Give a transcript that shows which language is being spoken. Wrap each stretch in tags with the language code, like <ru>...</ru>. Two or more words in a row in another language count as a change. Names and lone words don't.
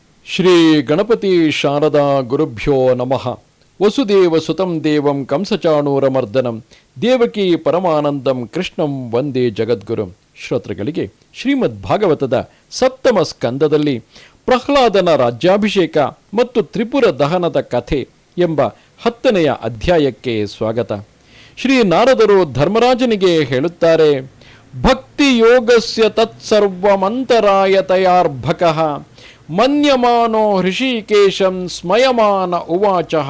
<sa>ಶ್ರೀ ಗಣಪತಿ ಶಾರದಾ ಗುರುಭ್ಯೋ ನಮಃ. ವಸುದೇವ ಸುತಂ ದೇವಂ ಕಂಸಚಾಣೂರಮರ್ದನಂ ದೇವಕಿ ಪರಮಾನಂದಂ ಕೃಷ್ಣಂ ವಂದೇ ಜಗದ್ಗುರುಂ.</sa> <kn>ಶ್ರೋತೃಗಳಿಗೆ ಶ್ರೀಮದ್ ಭಾಗವತದ ಸಪ್ತಮ ಸ್ಕಂದದಲ್ಲಿ ಪ್ರಹ್ಲಾದನ ರಾಜ್ಯಾಭಿಷೇಕ ಮತ್ತು ತ್ರಿಪುರ ದಹನದ ಕಥೆ ಎಂಬ 10ನೆಯ ಅಧ್ಯಾಯಕ್ಕೆ ಸ್ವಾಗತ. ಶ್ರೀ ನಾರದರು ಧರ್ಮರಾಜನಿಗೆ ಹೇಳುತ್ತಾರೆ,</kn> <sa>ಭಕ್ತಿ ಯೋಗಸ್ಯ ತತ್ಸರ್ವಮಂತರಾಯತಯಾರ್ಭಕಃ ಮನ್ಯಮಾನೋ ಹೃಷಿಕೇಶಂ ಸ್ಮಯಮಾನ ಉವಾಚಃ.</sa>